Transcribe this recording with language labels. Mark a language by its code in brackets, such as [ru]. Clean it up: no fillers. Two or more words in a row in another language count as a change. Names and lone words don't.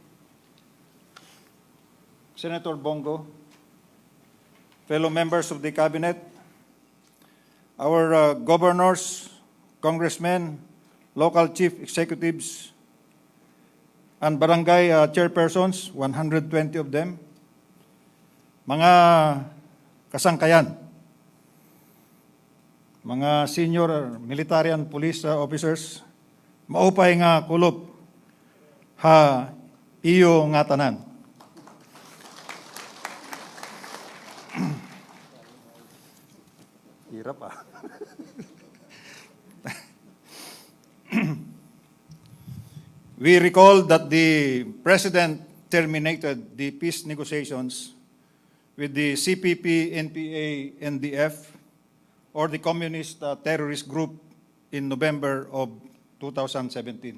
[en] Senator Bongo, fellow members of the Cabinet, our governors, congressmen, local chief executives, and barangay chairpersons, 120 of them, [war] mga kasangkayan, mga [en] senior military and police officers, [war] maupay nga kulob, ha iyo nga tanan. [en] Hirap We recall that the President terminated the peace negotiations with the CPP, NPA, NTF, or the Communist Terrorist Group in November of 2017.